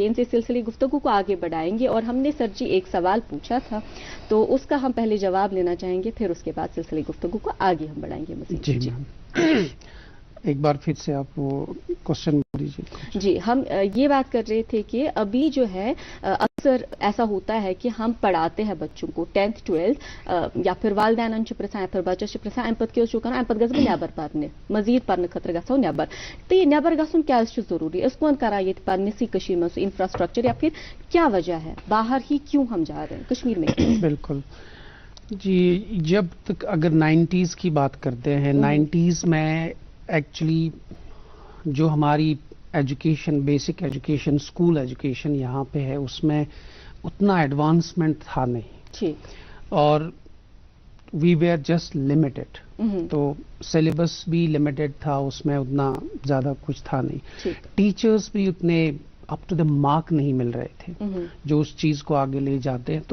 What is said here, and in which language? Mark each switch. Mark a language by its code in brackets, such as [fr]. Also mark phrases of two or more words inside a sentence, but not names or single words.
[ur] ان سے سلسلے گفتگو کو آگے بڑھائیں گے، اور ہم نے سر جی ایک سوال پوچھا تھا تو اس کا ہم پہلے جواب لینا چاہیں گے، پھر اس کے بعد سلسلے گفتگو کو آگے ہم بڑھائیں گے مزید۔ جی ایک بار پھر سے آپ وہ کوشچن دیجیے۔ جی، ہم یہ بات کر رہے تھے کہ ابھی جو ہے اکثر ایسا ہوتا ہے کہ ہم پڑھاتے ہیں بچوں کو 10th 12th یا پھر والدین [ks] پرسان پھر بچس پرسان امہ پتہ کیوں کران، امہ پتہ گژھٕ بہٕ نٮ۪بر پرنہِ مزید پرنہٕ خٲطرٕ گژھو نٮ۪بر، تہٕ یہ نٮ۪بر گژھُن کیٛازِ چھُ ضروٗری، أسۍ کون کران ییٚتہِ پننسٕے کٔشیٖرِ منٛز سُہ انفراسٹرکچر، [ur] یا پھر کیا وجہ ہے باہر ہی کیوں ہم جا رہے ہیں کشمیر میں؟ بالکل جی، جب تک اگر 90s کی بات کرتے ہیں، 90s میں ایکچولی جو ہماری ایجوکیشن، [en] basic education, school education [ur] یہاں پہ ہے، اس میں اتنا ایڈوانسمنٹ تھا نہیں، اور [en] we were just limited, [ur] تو سلیبس بھی لمیٹڈ تھا، اس میں اتنا زیادہ کچھ تھا نہیں، ٹیچرز بھی اتنے [en] up to the mark [ur] نہیں مل رہے تھے جو اس چیز کو آگے لے جاتے ہیں۔